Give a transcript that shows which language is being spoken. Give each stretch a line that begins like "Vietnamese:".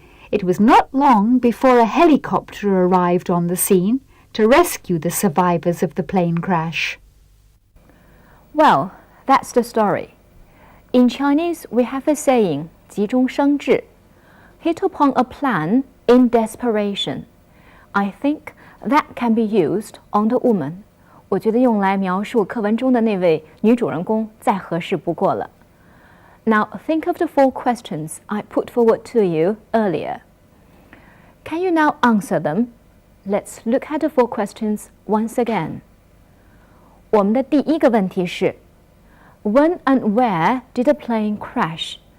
English: It was not long before a helicopter arrived on the scene to rescue the survivors of the plane crash. Well, that's the story. In Chinese, we have a saying,
Chinese: 急中生智,
English: hit upon a plan in desperation. I think that can be used on the woman.
Chinese: 我觉得用来描述课文中的那位女主人公再合适不过了。
English: Now think of the 4 questions I put forward to you earlier. Can you now answer them? Let's look at the 4 questions once again.
Chinese: 我们的第一个问题是
English: When and where did the plane crash?